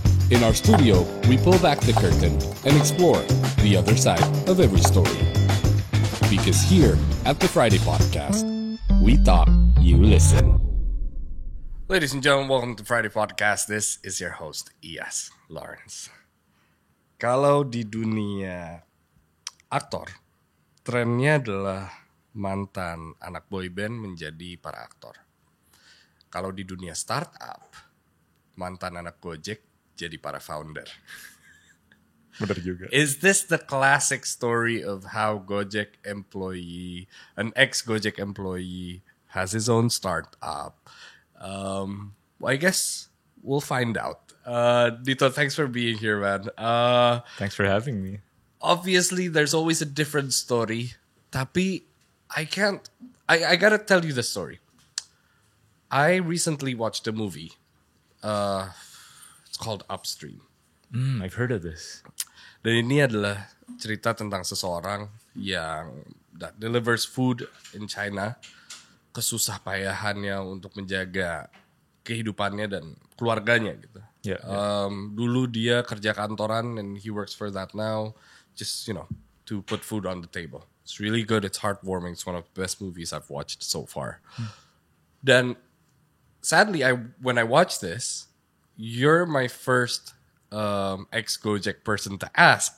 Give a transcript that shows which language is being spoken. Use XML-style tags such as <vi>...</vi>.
<en>In our studio, we pull back the curtain and explore the other side of every story. Because here at the Friday Podcast, we talk, you listen. Ladies and gentlemen, welcome to Friday Podcast. This is your host, Iyas Lawrence.</en> <id>Kalau di dunia aktor, trennya adalah mantan anak boyband menjadi para aktor. Kalau di dunia startup, mantan anak Gojek jadi para founder. bener juga.</id> <en>Is this the classic story of how Gojek employee, an ex-Gojek employee, has his own startup? I guess we'll find out. Dito, thanks for being here, man. Thanks for having me. Obviously, there's always a different story. Tapi I gotta tell you the story. I recently watched a movie. It's called Upstream. I've heard of this.</en> <id>Dan ini adalah cerita tentang seseorang yang</id> <en>that delivers food in China,</en> <id>kesusah payahannya untuk menjaga kehidupannya dan keluarganya gitu.</id> <en>Yeah.</en> <id>Dulu dia kerja kantoran</id> <en>and he works for that now, just to put food on the table. It's really good. It's heartwarming. It's one of the best movies I've watched so far. Dan sadly, when I watched this, you're my first ex-Gojek person to ask.</en>